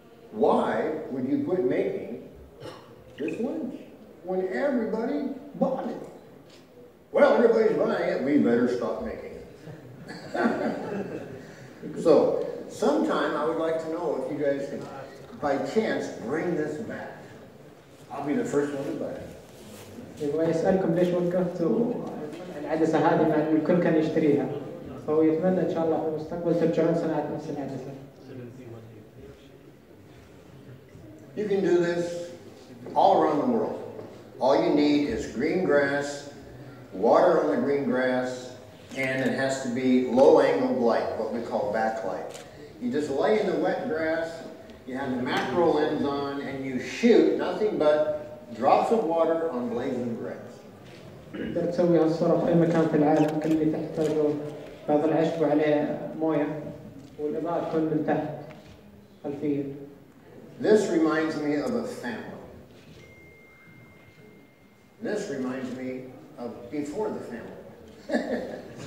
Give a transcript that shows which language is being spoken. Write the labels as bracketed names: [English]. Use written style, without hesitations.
[English] Why would you quit making this lens when everybody bought it? Well, everybody's buying it. We better stop making it. So, sometime I would like to know if you guys can, by chance, bring this back. I'll be the first one to buy it. [Arabic] يبغى يسألكم ليش وقفتوا العدسة هذه مع إن الكل كان يشتريها. فهو يتمنى إن شاء الله في المستقبل ترجعون صناعة نفس العدسة. [English] You can do this all around the world. All you need is green grass, water on the green grass, and it has to be low-angled light, what we call backlight. You just lay in the wet grass, you have the macro lens on, and you shoot nothing but drops of water on blazing grass. [Arabic] تقدر تسوي هالصورة في أي مكان في العالم، كل اللي تحتاجه بعض العشب وعليه موية، والإضاءة تكون من تحت خلفية. [English] This reminds me of a family. This reminds me of before the family.